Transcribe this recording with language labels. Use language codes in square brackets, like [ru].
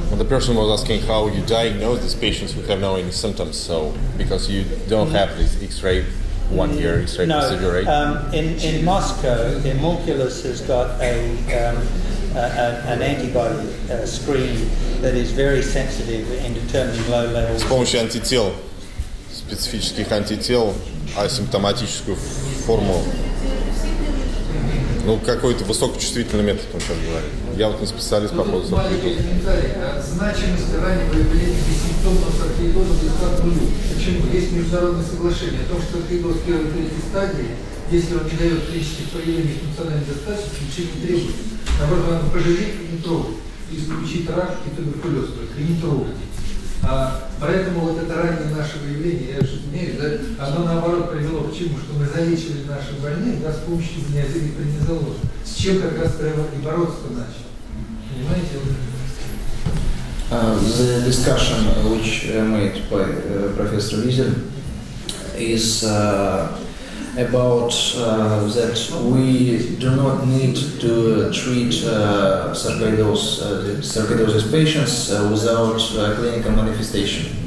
[en] Well, the person was asking how you diagnose these patients who have no any symptoms, so because you don't have this X-ray, 1 year X-ray procedure, right? In Moscow, Immunculus has got an antibody screen that is very sensitive in determining low levels. [ru] С помощью антител специфических антител, асимптоматическую форму. Ну, какой-то высокочувствительный метод, он сейчас говорит. Я вот не специалист по поводу саркоидоза. Значимость раннего выявления бессимптомного саркоидоза близка к нулю. Почему? Есть международное соглашение о том, что саркоидоз первой и третьей стадии, если он не дает клинических проявлений функциональной достаточности, лечения не требуется. Наоборот, надо пожалеть и не трогать. Исключить рак и туберкулез, только и не трогать. Поэтому вот это раннее наше выявление, я же имею, да, оно наоборот привело к чему? Что мы залечивали наших больных, да, с помощью преднизоложа. С чем как раз Тревор и бороться начал. Понимаете? [en] The discussion which made by Professor Wiesel is about that we do not need to treat sarcoidosis patients without clinical manifestation.